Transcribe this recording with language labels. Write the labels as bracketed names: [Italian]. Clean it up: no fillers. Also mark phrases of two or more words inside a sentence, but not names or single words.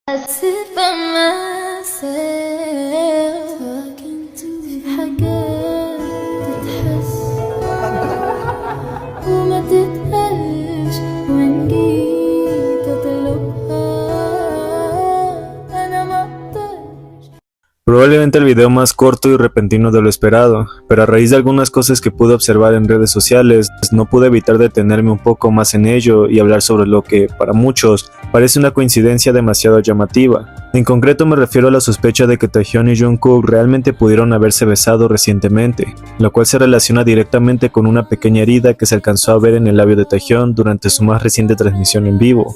[English] sit by myself talking to [Arabic] في حاجات تتحس وما تتقالش وإن جيت أطلبها أنا مقدرش. [Spanish] Probablemente el video más corto y repentino de lo esperado, pero a raíz de algunas cosas que pude observar en redes sociales, no pude evitar detenerme un poco más en ello y hablar sobre lo que, para muchos, parece una coincidencia demasiado llamativa. En concreto me refiero a la sospecha de que Taehyun y Jungkook realmente pudieron haberse besado recientemente, lo cual se relaciona directamente con una pequeña herida que se alcanzó a ver en el labio de Taehyun durante su más reciente transmisión en vivo.